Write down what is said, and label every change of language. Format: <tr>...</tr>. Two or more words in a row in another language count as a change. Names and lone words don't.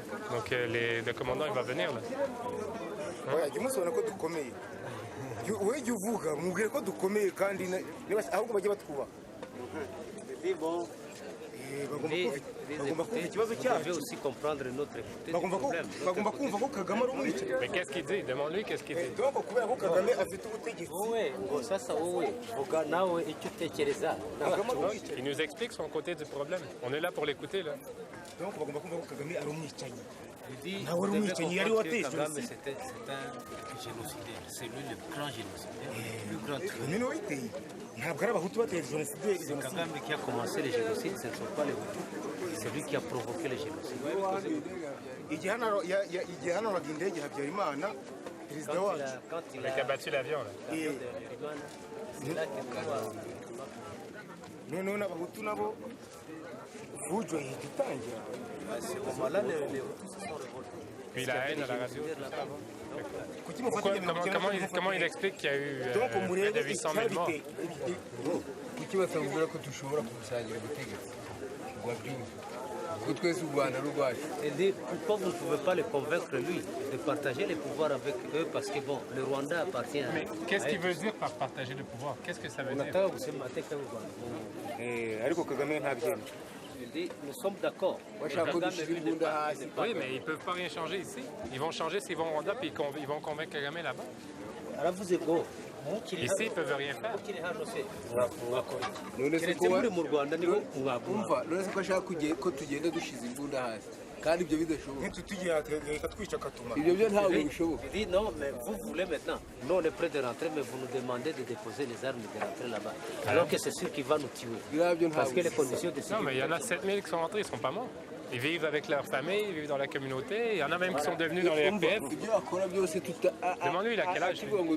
<fr>Donc le commandant il va venir là.</fr> <rw>Oya jya umusubona ko dukomeye wowe jya uvuga mubwire ko dukomeye kandi ahubwo bajye batwubaha bagomba kumva ikibazo cyacu bagomba kumva ko Kagame ari umwicanyi.</rw> <fr>Mais qu'est-ce qu'il dit? Demande-lui qu'est-ce qu'il dit.</fr> <rw>Donc kubera ko Kagame afite ubutegetsi</rw> <fr>Il nous explique son côté du problème. On est là pour l'écouter là.</fr> <rw>donc bagomba kumva ko Kagame ari umwicanyi. Nawe ari umwicanyi yari wateye jenoside.</rw> <fr>C'est lui le grand génocidaire, le grand tueur.</fr> <rw>None witeye ntabwo ari abahutu bateye jenoside.</rw> <fr>C'est Kagame qui a commencé le génocide, ce ne sont pas les Hutus. C'est lui qui a provoqué le génocide.</fr> <rw>igihe hanuraga indege Habyarimana perezida wacu</rw> <fr>Mais qui a battu l'avion là.</fr> <rw>noneho n'abahutu nabo vujo ihita itangira.</rw> <fr>Puis la haine à la radio. Comment il explique qu'il y a eu près de 800 000 morts?</fr> <rw>kuki batambwira ko dushobora kumusangira ubutegetsi wabyumva ko twese u Rwanda ari urwacu.</rw> <fr>Et dit, pourquoi vous ne pouvez pas le convaincre, lui, de partager les pouvoirs avec eux, parce que bon, le Rwanda appartient à... Mais qu'est-ce qu'il veut dire par partager le pouvoir? Qu'est-ce que ça veut dire?</fr> <rw>ariko Kagame ntabyemera.</rw> <fr>Il dit, nous sommes d'accord.</fr> <rw>bashaka ko dushyira imbunda hasi.</rw> <fr>Oui, mais ils ne peuvent pas rien changer ici. Ils vont changer s'ils vont au Rwanda puis ils vont convaincre Kagame là-bas. Alors vous êtes beau. Ici, ils ne peuvent rien faire.</fr> <rw>none se ko umva none se ko ashaka ko tugenda dushize imbunda hasi kandi ibyo bidashoboka. ntitugiye reka twica akatuma. ibyo byo ntabwo bishoboka.</rw> <fr>Il dit non, mais vous voulez maintenant. Nous, on est prêt de rentrer, mais vous nous demandez de déposer les armes et de rentrer là-bas. Alors que c'est sûr qu'il va nous tuer. Parce que les conditions de sécurité... Non, mais il y en a 7000 qui sont rentrés, ils ne sont pas morts. Ils vivent avec leur famille, ils vivent dans la communauté. Il y en a même qui sont devenus dans les RPF. Demande-lui il a quel âge.</fr>